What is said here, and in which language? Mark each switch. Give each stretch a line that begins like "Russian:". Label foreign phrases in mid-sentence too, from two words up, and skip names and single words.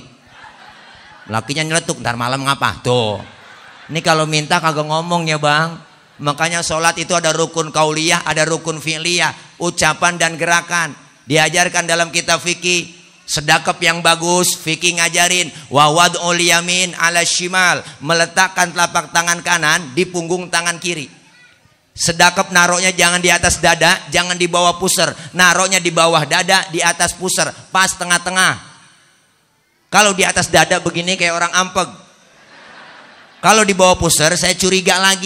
Indonesian: Lakinya nyeletuk, ntar malam ngapa? Tuh. Ini kalau minta kagak ngomong ya bang. Makanya sholat itu ada rukun kauliyah, ada rukun fi'liyah, ucapan dan gerakan. Diajarkan dalam kitab fikih. Sedekap yang bagus, fikih ngajarin.
Arabic: Wa wad'ul yamin ala shimal.
Indonesian: Meletakkan telapak tangan kanan di punggung tangan kiri. Sedekap naruhnya jangan di atas dada, jangan di bawah pusar. Naruhnya di bawah dada, di atas pusar. Pas tengah-tengah. Kalau di atas dada begini kayak orang ampeg. Kalau di bawah pusar saya curiga lagi.